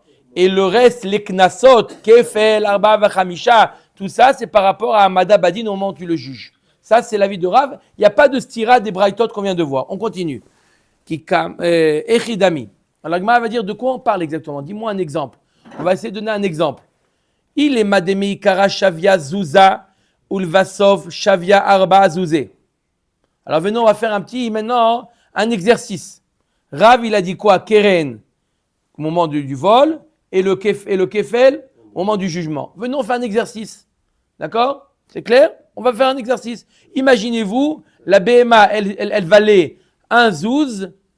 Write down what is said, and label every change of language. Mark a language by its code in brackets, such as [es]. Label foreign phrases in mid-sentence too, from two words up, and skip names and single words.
[fr] Et le reste, les knasot, [he] kefel, arba, vachamisha, [fr] tout ça, c'est par rapport à [he] Amada Badin [fr] au moment où tu le juges. Ça, c'est l'avis de Rav. Il n'y a pas de stira des braïtot qu'on vient de voir. On continue. Echidami. Alors, Gemara va dire de quoi on parle exactement. Dis-moi un exemple. On va essayer de donner un exemple. Il est [arc] mademi kara shavia zuza ulvasov shavia arba zuzé. Alors venons, on va faire maintenant un exercice. Rav, il a dit quoi? Keren, au moment du vol, et le kefel, au moment du jugement. Venons faire un exercice. D'accord? C'est clair? On va faire un exercice. Imaginez-vous, la BMA, elle valait 1 zouz.